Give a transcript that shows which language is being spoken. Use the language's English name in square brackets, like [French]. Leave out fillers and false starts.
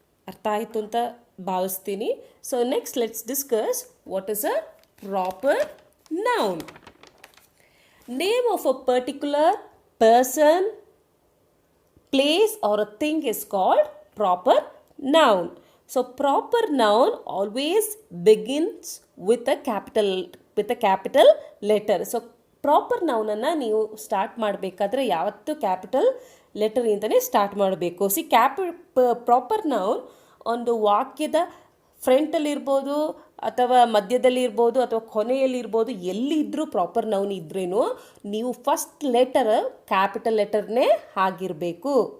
[Kannada] ಅರ್ಥ ಆಯಿತು ಅಂತ ಭಾವಿಸ್ತೀನಿ. [English] So next let's discuss what is a proper noun. Name of a particular person, place or a thing is called proper noun. So proper noun always begins with a capital letter. So proper noun [Kannada] ಅನ್ನು ನೀವು start ಮಾಡಬೇಕಾದ್ರೆ ಯಾವತ್ತೂ capital letter ಇಂದನೇ start ಮಾಡಬೇಕು. C proper noun ಒಂದು ವಾಕ್ಯದ ಫ್ರಂಟಲ್ಲಿರ್ಬೋದು ಅಥವಾ ಮಧ್ಯದಲ್ಲಿರ್ಬೋದು ಅಥವಾ ಕೊನೆಯಲ್ಲಿರ್ಬೋದು, ಎಲ್ಲಿದ್ದರೂ ಪ್ರಾಪರ್ ನೌನ್ ಇದ್ರೇನು ನೀವು ಫಸ್ಟ್ ಲೆಟರ್ ಕ್ಯಾಪಿಟಲ್ ಲೆಟರ್ನೇ ಆಗಿರಬೇಕು.